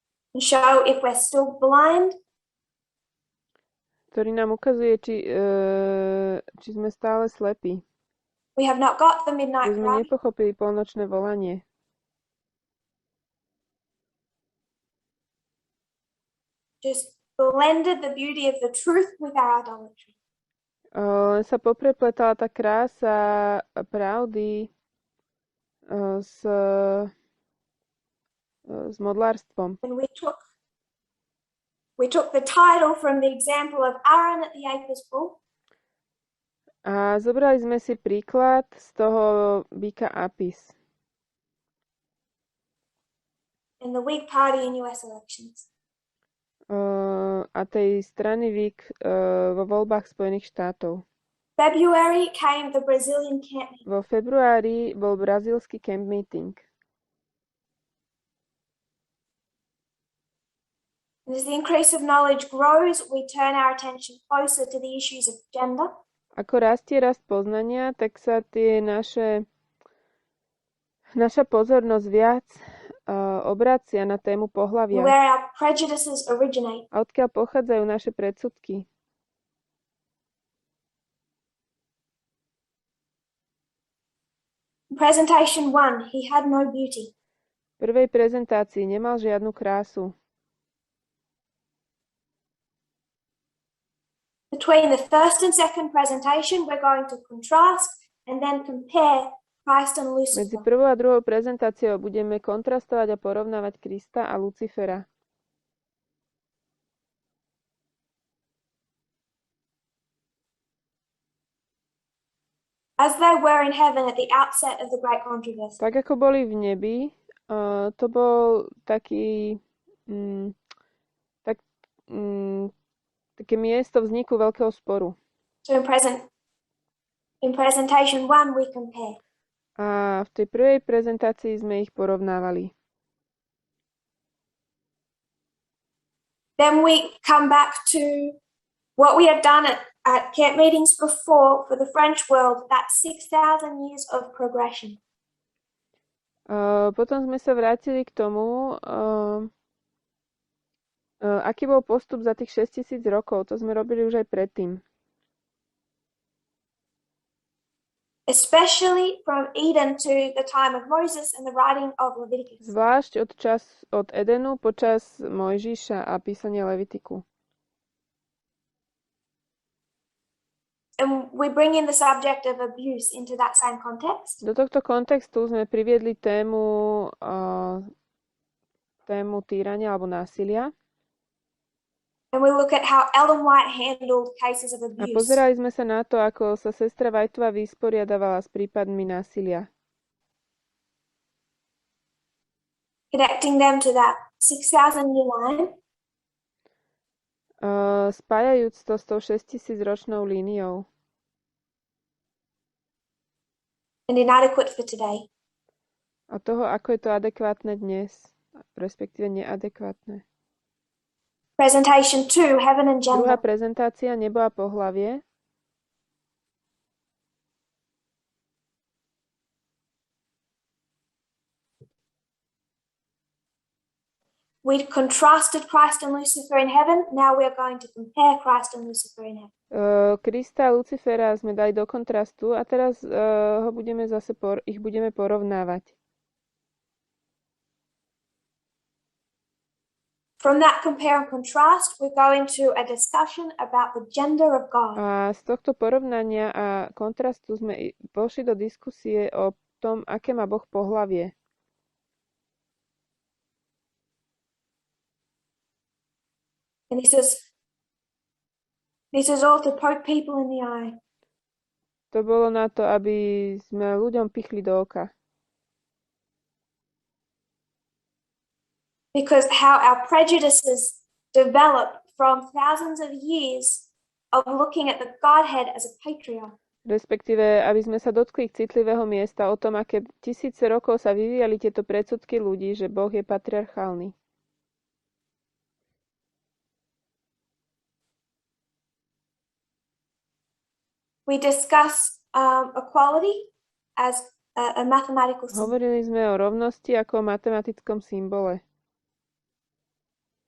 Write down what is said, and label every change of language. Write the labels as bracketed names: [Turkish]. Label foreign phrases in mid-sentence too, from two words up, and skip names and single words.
[English] and show if we're still blind, [Slovak] ktorý nám ukazuje, či sme stále slepí, [English] we have not got the [Slovak] že [English] midnight [Slovak] sme [English] cry, [Slovak] nepochopili polnočné volanie. [English] just blended the beauty of the truth with our idolatry. [Slovak] Len sa poprepletala tá krása pravdy s modlárstvom. [English] And we took the title from the example of Aaron at the Apis bull. [Slovak] A zobrali sme si príklad z toho býka Apis. [English] In the Whig Party in US elections. [Slovak] A tej strany Whig vo voľbách Spojených štátov. [English] February came the Brazilian camp meeting. [Slovak] Vo februári bol brazílsky [English] camp meeting. And as the increase of knowledge grows, we turn our attention closer to the issues of gender. [Slovak] Ako rastie rast poznania, tak sa naša pozornosť viac obracia na tému pohlavia. [English] Where our prejudices originate. [Slovak] A odkiaľ pochádzajú naše predsudky. [English] Presentation 1, he had no beauty. [Slovak] V prvej prezentácii nemal žiadnu krásu. [English] Between the first and second presentation, we're going to contrast and then compare Christ and [Slovak] Medzi [English] Lucifer. [Slovak] prvou a druhou prezentáciou budeme kontrastovať a porovnávať Krista a Lucifera. [English] As they were in heaven at the outset of the great controversy. [Slovak] Tak ako boli v nebi, to bol také miesto vzniku veľkého sporu. [English] So in presentation 1, we compare. [Slovak] A v tej prvej prezentácii sme ich porovnávali. [English] Then we come back to what we had done at camp meetings before for the French world, that 6,000 years of progression. [Slovak] Potom sme sa vrátili k tomu, aký bol postup za tých 6,000 rokov. To sme robili už aj predtým. [English] Especially from Eden to the time of Moses and the writing of Leviticus. [Slovak] Zvlášť od Edenu počas Mojžiša a písania Levitiku. [English] And we bring in the subject of abuse into that same context. [Slovak] Do tohto kontextu sme priviedli tému týrania alebo násilia. [English] And we look at how Ellen White handled cases of [Slovak] A [English] abuse. [Slovak] pozerali sme sa na to, ako sa sestra Whiteová vysporiadavala s prípadmi násilia. [English] Connecting them to that 6,000 year line. [Slovak] Spájajúc to s tou 6,000 ročnou líniou. [English] And inadequate for today. [Slovak] A toho, ako je to adekvátne dnes, respektíve neadekvátne. [English] Presentation 2, heaven and [Slovak] Druhá [English] gender. [Slovak] prezentácia, nebo a pohlavie. [English] We contrasted Christ and Lucifer in heaven. Now we are going to compare Christ and Lucifer in heaven. [Slovak] Krista a Lucifera sme dali do kontrastu a teraz ich budeme porovnávať. [English] From that compare and contrast, we're going to a discussion about the gender of God. [Slovak] A z tohto porovnania a kontrastu sme vošli do diskusie o tom, aké má Boh pohlavie. [English] And this is all to poke people in the eye. [Slovak] To bolo na to, aby sme ľuďom pichli do oka. [English] Because how our prejudices develop from thousands of years of looking at the Godhead as a patriarch. [Slovak] Respektíve, aby sme sa dotkli citlivého miesta o tom, aké tisíce rokov sa vyvíjali tieto predsudky ľudí, že Boh je patriarchálny. [English] We discuss equality as a mathematical symbol. [Slovak] Hovorili sme o rovnosti ako o matematickom symbole.